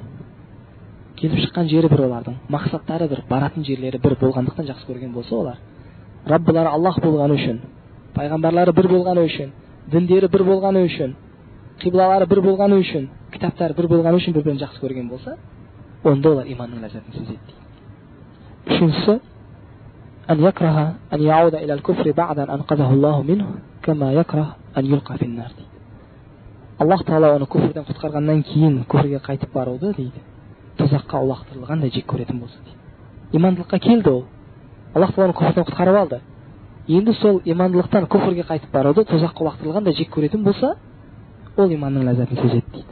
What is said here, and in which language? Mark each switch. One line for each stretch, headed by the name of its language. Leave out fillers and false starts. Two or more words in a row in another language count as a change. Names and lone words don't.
Kazakh: Келіп шыққан жері бір олардың, мақсаттары бір, баратын жерлері бір болғандықтан жақсы көрген болса олар, Раббылары Аллах болғаны үшін, пайғамбарлары бір болғаны үшін, діндері бір болғаны үшін, қиблалары бір болғаны үшін, кітаптары бір болғаны үшін бір-бірін жақсы көрген болса, онда олар иманның ләззатын сезеді. Үшіншісі,
Arabic: أن يكره أن يعود إلى الكفر بعد أن أنقذه الله منه كما يكره أن يلقى في النار.
Kazakh: Аллах Тағала оны күфрден құтқарғаннан кейін күфрге қайтып баруды дейді, тозаққа улақтырылғандай жек көретін болса дейді. Имандылыққа келді ол. Аллах Тағала оны күфрден құтқарып алды. Енді сол имандылықтан күфрге қайтып баруды тозаққа улақтырылғандай жек көретін болса, ол иманның ләззатын сезеді дейді.